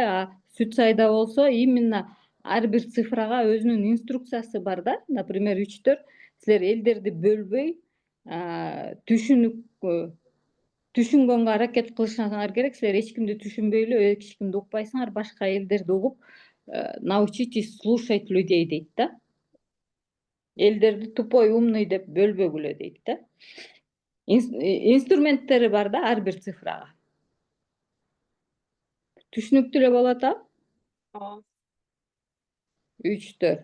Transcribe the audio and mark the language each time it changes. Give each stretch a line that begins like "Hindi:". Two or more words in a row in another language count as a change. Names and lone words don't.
Kyrgyz: А сүт сайда болсо именно ар бир цифрага өзүнүн инструкциясы бар да. Например, үчтөр силер элдерди бөлбөй, түшүнгөнгө аракет кылышыңар керек. Силер эч кимди түшүнбөй эле, эч кимди укпайсыңар, башка элдерди угуп,
Russian: научитесь слушать людей
Kyrgyz: дейт да. Элдерди
Russian: тупой, умный
Kyrgyz: деп бөлбөгүлө дейт да. Инструменттери бар да ар бир цифрага. Түшүнүктүү эле болуп атабы? Үчтөр.